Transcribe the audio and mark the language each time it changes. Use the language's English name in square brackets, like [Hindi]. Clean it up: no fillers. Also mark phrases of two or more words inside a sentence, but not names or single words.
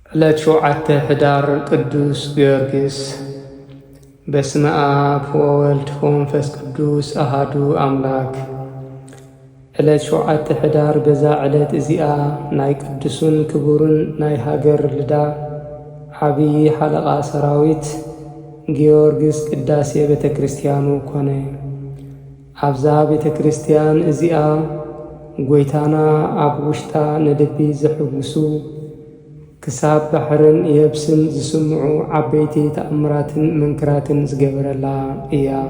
[Tigrinya] ዕለት 7 ህዳር ቅዱስ ጊዮርጊስ። [Geez] በስመ አብ ወወልድ ወመንፈስ ቅዱስ አሃዱ አምላክ። [Tigrinya] ዕለት 7 ህዳር በዛ ዕለት እዚኣ ናይ ቅዱስን ክቡርን ናይ ሃገር ልዳ ዓብዪ ሓለቓ ሰራዊት ጊዮርጊስ ቅዳሴ ቤተ ክርስቲያኑ ኮነ። ኣብዛ ቤተ ክርስቲያን እዚኣ ጎይታና ኣብ ውሽጣ ነድቢ ዘሕጉሱ ክሳብ ባሕርን የብስን ዝስምዑ ዓበይቲ ተኣምራትን መንክራትን ዝገበረላ እያ።